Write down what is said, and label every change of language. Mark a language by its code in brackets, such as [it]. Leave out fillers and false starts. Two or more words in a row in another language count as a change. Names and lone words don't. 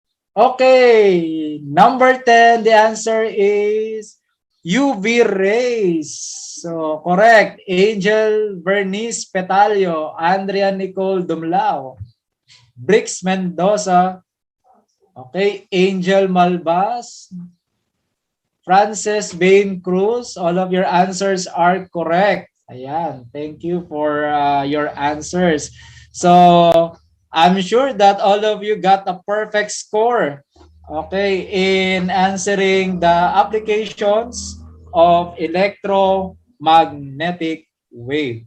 [en] Okay, number 10, the answer is UV rays. So, correct. Angel Bernice Petalio, Andrea Nicole Dumlao, Brix Mendoza, okay, Angel Malbas, Frances Bain Cruz, all of your answers are correct. Ayan, thank you for your answers. So, I'm sure that all of you got a perfect score, okay, in answering the applications of electromagnetic wave.